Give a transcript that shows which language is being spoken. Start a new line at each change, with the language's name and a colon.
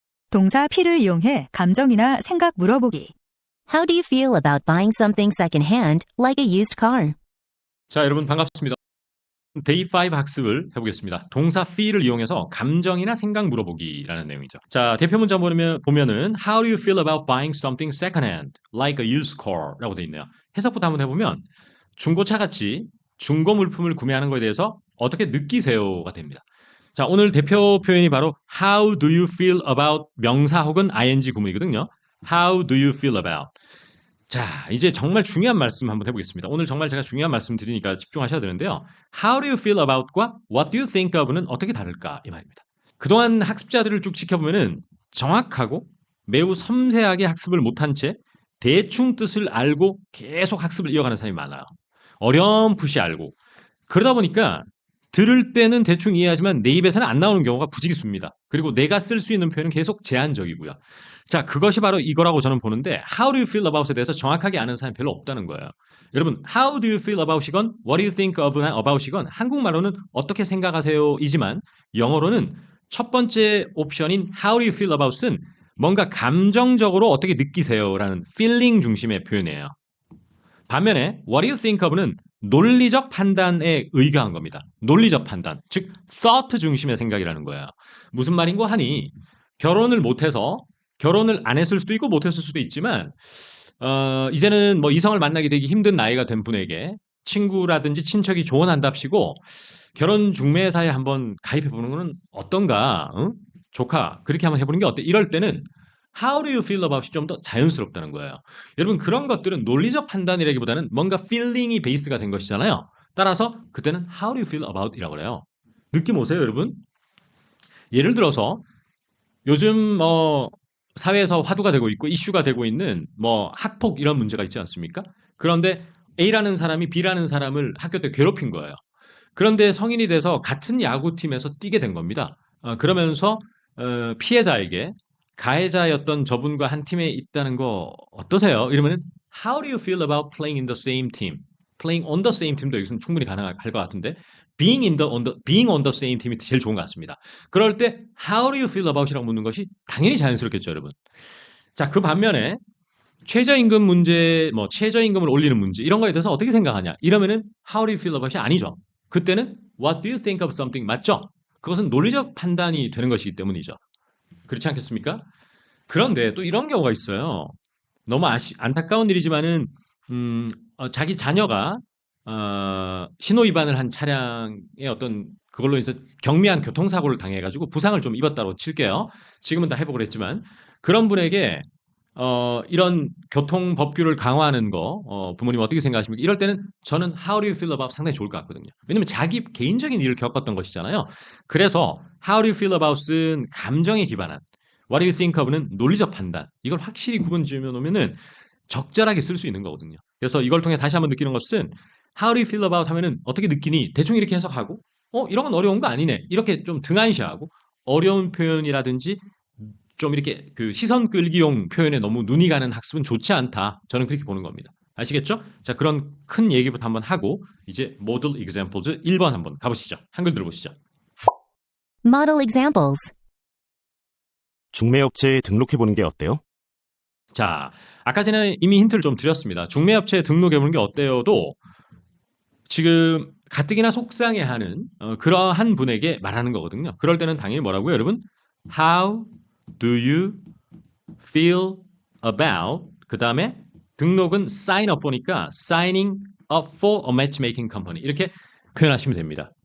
Korean: 동사 feel을 이용해 감정이나 생각 물어보기.
English: How do you feel about buying something secondhand, like a used car?
Korean: 자, 여러분 반갑습니다. 데이 5 학습을 해보겠습니다. 동사 feel을 이용해서 감정이나 생각 물어보기라는 내용이죠. 자, 대표 문장 보면은
English: How do you feel about buying something secondhand, like a used car?
Korean: 라고 돼 있네요. 해석부터 한번 해보면 중고차 같이 중고 물품을 구매하는 것에 대해서 어떻게 느끼세요가 됩니다. 자, 오늘 대표 표현이 바로
English: How do you feel about
Korean: 명사 혹은 ing 구문이거든요.
English: How do you feel about?
Korean: 자, 이제 정말 중요한 말씀 한번 해보겠습니다. 오늘 정말 제가 중요한 말씀 드리니까 집중하셔야 되는데요.
English: How do you feel about과 What do you think of는
Korean: 어떻게 다를까? 이 말입니다. 그동안 학습자들을 쭉 지켜보면은 정확하고 매우 섬세하게 학습을 못한 채 대충 뜻을 알고 계속 학습을 이어가는 사람이 많아요. 어렴풋이 알고. 그러다 보니까 들을 때는 대충 이해하지만 내 입에서는 안 나오는 경우가 부지기수입니다. 그리고 내가 쓸 수 있는 표현은 계속 제한적이고요. 자, 그것이 바로 이거라고 저는 보는데
English: How do you feel about에
Korean: 대해서 정확하게 아는 사람이 별로 없다는 거예요.
English: 여러분, How do you feel about이건 What do you think of about이건
Korean: 한국말로는 어떻게 생각하세요? 이지만 영어로는 첫 번째 옵션인
English: How do you feel about은
Korean: 뭔가 감정적으로 어떻게 느끼세요? 라는 feeling 중심의 표현이에요. 반면에 What do you think of는 논리적 판단에 의거한 겁니다. 논리적 판단, 즉 thought 중심의 생각이라는 거예요. 무슨 말인고 하니 결혼을 못해서 결혼을 안 했을 수도 있고 못했을 수도 있지만 이제는 뭐 이성을 만나게 되기 힘든 나이가 된 분에게 친구라든지 친척이 조언한답시고 결혼 중매사에 한번 가입해보는 거는 어떤가? 응? 조카 그렇게 한번 해보는 게 어때? 이럴 때는
English: How do you feel about이
Korean: 좀 더 자연스럽다는 거예요. 여러분 그런 것들은 논리적 판단이라기보다는 뭔가 feeling이 베이스가 된 것이잖아요. 따라서 그때는
English: How do you feel about이라고
Korean: 그래요. 느낌 오세요 여러분? 예를 들어서 요즘 사회에서 화두가 되고 있고 이슈가 되고 있는 뭐 학폭 이런 문제가 있지 않습니까? 그런데 A라는 사람이 B라는 사람을 학교 때 괴롭힌 거예요. 그런데 성인이 돼서 같은 야구팀에서 뛰게 된 겁니다. 그러면서 피해자에게 가해자였던 저분과 한 팀에 있다는 거 어떠세요? 이러면은
English: How do you feel about playing in the same team? Playing on the same team도
Korean: 여기서는 충분히 가능할 것 같은데
English: being on the same team이
Korean: 제일 좋은 것 같습니다. 그럴 때
English: How do you feel about이라고
Korean: 묻는 것이 당연히 자연스럽겠죠, 여러분. 자, 그 반면에 최저임금 문제, 뭐 최저임금을 올리는 문제 이런 거에 대해서 어떻게 생각하냐?
English: 이러면은 How do you feel about이
Korean: 아니죠. 그때는
English: What do you think of something
Korean: 맞죠? 그것은 논리적 판단이 되는 것이기 때문이죠. 그렇지 않겠습니까? 그런데 또 이런 경우가 있어요. 너무 안타까운 일이지만은 자기 자녀가 신호 위반을 한 차량의 어떤 그걸로 인해서 경미한 교통사고를 당해가지고 부상을 좀 입었다고 칠게요. 지금은 다 회복을 했지만 그런 분에게 이런 교통 법규를 강화하는 거 부모님 어떻게 생각하십니까? 이럴 때는 저는
English: How do you feel about
Korean: 상당히 좋을 것 같거든요. 왜냐면 자기 개인적인 일을 겪었던 것이잖아요.
English: 그래서 How do you feel about은
Korean: 감정에 기반한
English: What do you think of는
Korean: 논리적 판단. 이걸 확실히 구분 지으면 오면은 적절하게 쓸 수 있는 거거든요. 그래서 이걸 통해 다시 한번 느끼는 것은
English: How do you feel about
Korean: 하면은 어떻게 느끼니? 대충 이렇게 해석하고 이런 건 어려운 거 아니네. 이렇게 좀 등한시하고 어려운 표현이라든지 좀 이렇게 그 시선 끌기용 표현에 너무 눈이 가는 학습은 좋지 않다. 저는 그렇게 보는 겁니다. 아시겠죠? 자, 그런 큰 얘기부터 한번 하고 이제 model examples 1번 한번 가보시죠. 한글 들어보시죠.
English: Model examples.
Korean: 중매업체에 등록해보는 게 어때요? 자, 아까 전에 이미 힌트를 좀 드렸습니다. 중매업체에 등록해보는 게 어때요도 지금 가뜩이나 속상해하는 그러한 분에게 말하는 거거든요. 그럴 때는 당연히 뭐라고요, 여러분?
English: How do you feel about
Korean: 그 다음에 등록은
English: sign up for니까 signing up for a matchmaking company
Korean: 이렇게 표현하시면 됩니다.